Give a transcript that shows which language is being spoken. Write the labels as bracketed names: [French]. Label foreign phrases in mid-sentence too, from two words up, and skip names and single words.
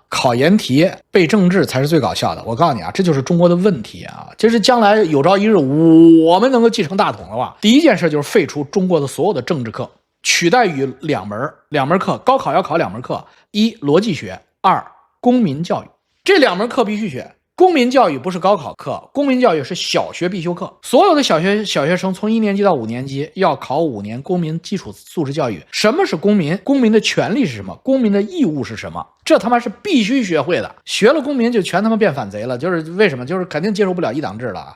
[Chinese] 考研題背政治才是最搞笑的，我告訴你啊，這就是中國的問題啊。就是將來有朝一日我們能夠繼承大統的話，第一件事就是廢除中國的所有的政治課，取代於兩門課，高考要考2門課，一邏輯學，2公民教育，這2門課必須學公民教育不是高考課，公民教育是小學必修課。所有的小學生从1年級到5年级要考5年公民基礎素質教育。什麼是公民？公民的權利是什麼？公民的義務是什麼？這他媽是必須學會的。學了公民就全他媽變反賊了，就是為什麼？就是肯定接受不了一黨制了啊！